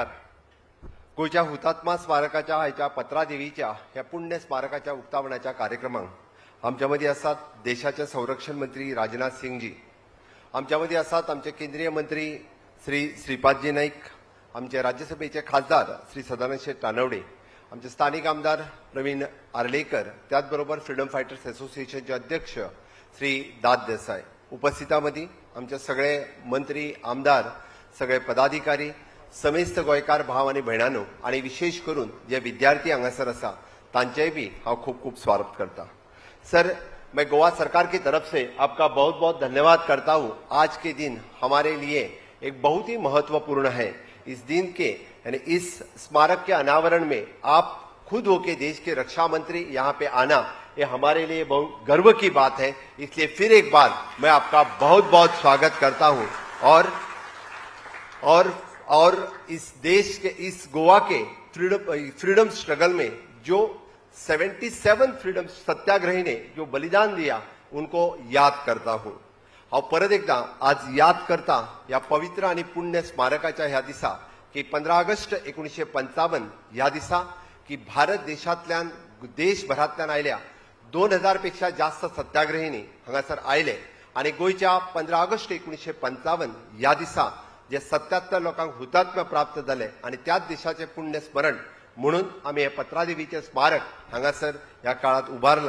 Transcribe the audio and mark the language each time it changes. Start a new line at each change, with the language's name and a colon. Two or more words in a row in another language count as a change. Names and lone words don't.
Marathi: गोयच्या हुतात्मा स्मारकाच्या ह्याच्या पत्रादेवीच्या ह्या पुण्य स्मारकाच्या उक्तावणाच्या कार्यक्रमाक आमच्यामध्ये असतात देशाचे संरक्षण मंत्री राजनाथ सिंगजी, आमच्यामध्ये असतात आमचे केंद्रीय मंत्री श्री श्रीपादजी नाईक, आमचे राज्यसभेचे खासदार श्री सदानंद शेठ तानवडे, आमचे स्थानिक आमदार प्रवीण आर्लेकर, त्याचबरोबर
English: freedom fighters association
Marathi: अध्यक्ष श्री दाद देसाई.
Konkani: उपस्थितामध्ये आमचे सगळे मंत्री, आमदार, सगळे पदाधिकारी, समेस्त गोयकार भाव आणि भयणांनो आणि विशेष करून जे विद्यार्थी हांगासर आसा तांचेय भी हांव खूब खूब स्वागत करता.
Hindi: सर, मैं गोवा सरकार की तरफ से आपका बहुत बहुत धन्यवाद करता हूं. आज के दिन हमारे लिए एक बहुत ही महत्वपूर्ण है. इस दिन के यानी इस स्मारक के अनावरण में आप खुद होके देश के रक्षा मंत्री यहाँ पे आना, ये हमारे लिए बहुत गर्व की बात है. इसलिए फिर एक बार मैं आपका बहुत बहुत स्वागत करता हूं. और इस देश के, इस गोवा के
English: freedom struggle
Hindi: में जो 77 फ्रीडम सत्याग्रही ने जो बलिदान दिया उनको याद करता हूं.
Marathi: और परत एकदा आज याद करता या पवित्र आणि पुण्य स्मारकाच्या ह्या दिसा की 15 ऑगस्ट 1955 ह्या दिसा की भारत देशातल्यान देशभरातल्यान आयल्या 2000 पेक्षा जास्त सत्याग्रहींनी हांगासर आयले आणि गोयच्या 15 ऑगस्ट 1955 ह्या दिसा जे 77 लोकांक हुतात्म्य प्राप्त झाले आणि त्याच देशाचे पुण्य स्मरण म्हणून आम्ही हे पत्रादेवीचे स्मारक हांगासर ह्या काळात उभारला.